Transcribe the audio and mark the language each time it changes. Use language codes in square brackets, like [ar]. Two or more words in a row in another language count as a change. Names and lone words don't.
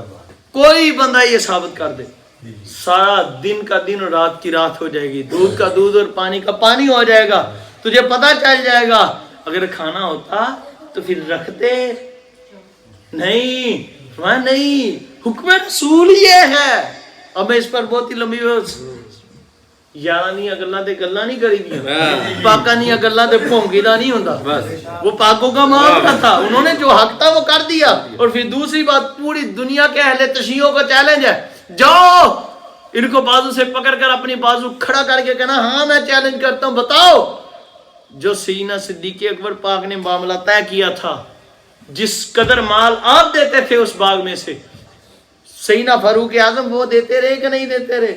[ur] کوئی بندہ یہ ثابت کر دے, سارا دن کا دن اور رات کی رات ہو جائے گی, دودھ کا دودھ اور پانی کا پانی ہو جائے گا. تجھے پتہ چل جائے گا اگر کھانا ہوتا تو پھر رکھتے نہیں. نہیں, حکم رسول یہ ہے. اب میں اس پر بہت ہی لمبی [pa] یارانیاں گلاں تے گلاں نہیں کری دیاں، پاکانیاں گلاں تے بھونکیدا نہیں ہوندا. [ur] وہ پاکوں کا معاملہ تھا، انہوں نے جو حق تھا وہ کر دیا. اور پھر دوسری بات، پوری دنیا کے اہل تشیعوں کو چیلنج ہے، جاؤ ان کو بازو سے پکڑ کر اپنی بازو کھڑا کر کے کہنا ہاں میں چیلنج کرتا ہوں، بتاؤ جو سیدنا صدیق اکبر پاک نے معاملہ طے کیا تھا، جس قدر مال آپ دیتے تھے اس باغ میں سے، سیدنا فاروق اعظم وہ دیتے رہے کہ نہیں دیتے رہے?